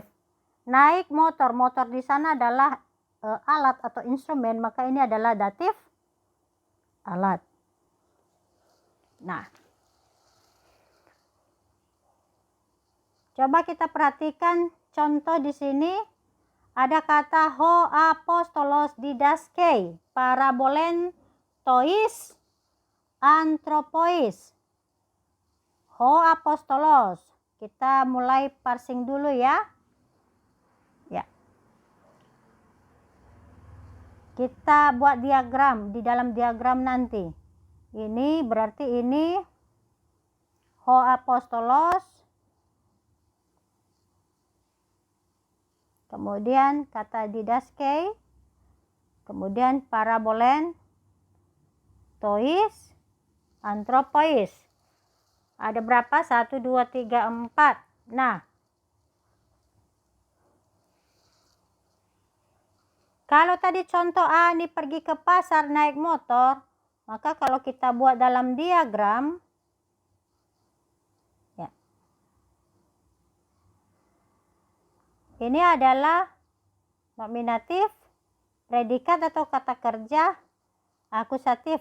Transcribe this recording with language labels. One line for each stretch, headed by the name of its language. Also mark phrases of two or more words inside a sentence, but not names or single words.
Indonesian: Naik motor di sana adalah alat atau instrumen, maka ini adalah datif alat. Nah, coba kita perhatikan contoh di sini. Ada kata
Greek: ὁ ἀπόστολος διδάσκει, παραβολὴν τοῖς ἀνθρώποις. Ὁ ἀπόστολος.
Indonesian: Kita mulai parsing dulu ya. Ya. Kita buat diagram di dalam diagram nanti. Ini berarti ini
Greek: ὁ ἀπόστολος.
Indonesian: Kemudian kata didaskei, kemudian
Greek: παραβολήν, τοῖς, ἀνθρώποις.
Indonesian: Ada berapa? 1, 2, 3, 4. Nah, kalau tadi contoh Ani pergi ke pasar naik motor, maka kalau kita buat dalam diagram, ya, ini adalah nominatif, predikat atau kata kerja akusatif.